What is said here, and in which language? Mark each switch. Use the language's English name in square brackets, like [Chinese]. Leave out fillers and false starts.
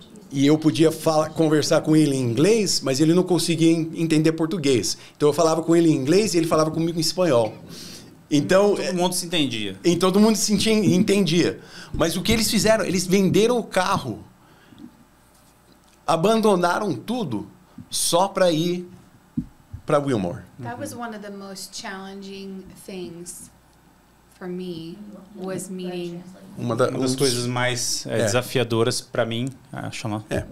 [Portuguese] E eu podia conversar com ele em inglês, mas ele não conseguia entender português. Então eu falava com ele em inglês e ele falava comigo em espanhol. Então, todo mundo se entendia. E todo mundo se entendia. Mas o que eles fizeram? Eles venderam o carro. Abandonaram tudo só para ir para Wilmore. [English] That was one of the most challenging things for me, was meeting [Portuguese] Uma Uma das coisas mais desafiadoras para mim, acho, não?